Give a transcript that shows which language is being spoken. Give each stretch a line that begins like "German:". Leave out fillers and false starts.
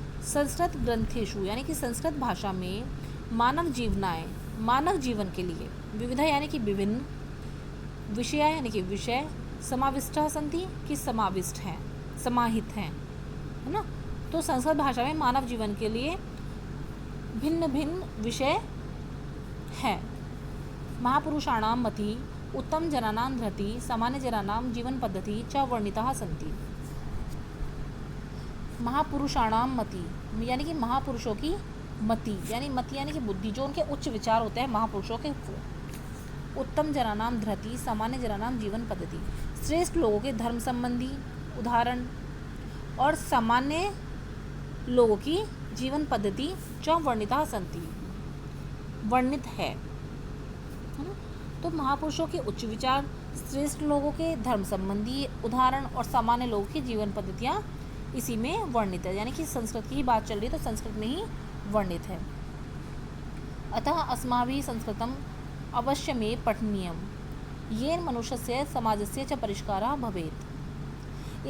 Sanskrit: संस्कृत ग्रंथेषु
Hindi: यानी कि संस्कृत भाषा में मानव जीवनाएं, मानव जीवन के लिए, विविधा यानी कि विभिन्न, विषया यानी कि विषय,
Sanskrit: समाविष्टा सन्ति
Hindi: कि समाविष्ट हैं, समाहित हैं, है ना। तो संस्कृत भाषा में मानव जीवन के लिए भिन्न भिन्न विषय हैं।
Sanskrit: महापुरुषाणां मति, उत्तम जनानां धृति, सामान्य जनानां जीवन पद्धति च वर्णिताः सन्ति। महापुरुषाणां मति
Hindi: यानी कि महापुरुषों की मति, यानी कि बुद्धि, जो उनके उच्च विचार होते हैं महापुरुषों के।
Sanskrit: उत्तम जनानां धृति, सामान्य जनानां जीवन पद्धति,
Hindi: श्रेष्ठ लोगों के धर्म संबंधी उदाहरण और सामान्य लोगों की जीवन पद्धति
Sanskrit: च वर्णिता सन्ति,
Hindi: वर्णित है ना। तो महापुरुषों के उच्च विचार, श्रेष्ठ लोगों के धर्म संबंधी उदाहरण और सामान्य लोगों की जीवन पद्धतियाँ इसी में वर्णित है। यानी कि संस्कृत की ही बात चल रही है, तो संस्कृत में ही वर्णित है।
Sanskrit: अतः अस्माभिः संस्कृतम् अवश्यमेव पठनीयम्, येन मनुष्यस्य समाजस्य च परिष्कारः भवेत्।